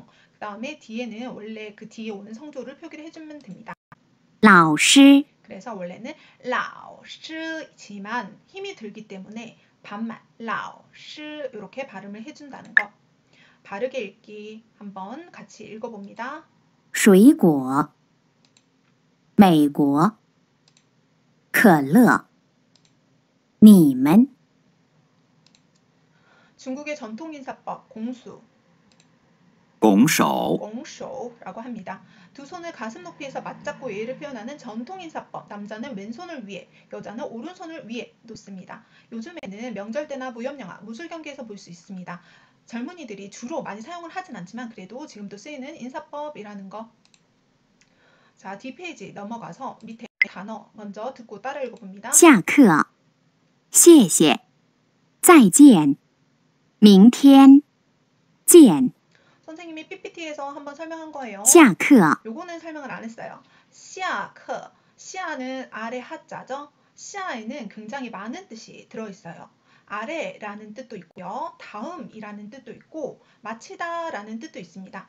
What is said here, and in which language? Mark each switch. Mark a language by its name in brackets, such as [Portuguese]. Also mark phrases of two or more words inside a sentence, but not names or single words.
[Korean] 그 다음에 뒤에는 원래 그 뒤에 오는 성조를 표기를 해주면 됩니다. [Chinese] 老师， [Korean] 그래서 원래는 老师 지만 힘이 들기 때문에 반만 老师 이렇게 발음을 해준다는 거. 바르게 읽기 한번 같이 읽어봅니다. [Chinese] 水果，美国，可乐，你们， [Korean] 중국의 전통 인사법 공수. [Chinese] 拱手， [Korean] 공쇼라고 합니다. 두 손을 가슴 높이에서 맞잡고 예의를 표현하는 전통 인사법. 남자는 왼손을 위에, 여자는 오른손을 위에 놓습니다. 요즘에는 명절 때나 무협영화, 무술 경기에서 볼 수 있습니다. 젊은이들이 주로 많이 사용을 하진 않지만 그래도 지금도 쓰이는 인사법이라는 거. 자, 뒷페이지 넘어가서 밑에 단어 먼저 듣고 따라 읽어봅니다. [Chinese] 下课，谢谢，再见，明天见， [Korean] 선생님이 PPT에서 한번 설명한 거예요. [Chinese] 下课， [Korean] 요거는 설명을 안 했어요. 시아크, 시아는 아래 하자죠. 시아에는 굉장히 많은 뜻이 들어있어요. 아래라는 뜻도 있고요. 다음이라는 뜻도 있고 마치다라는 뜻도 있습니다.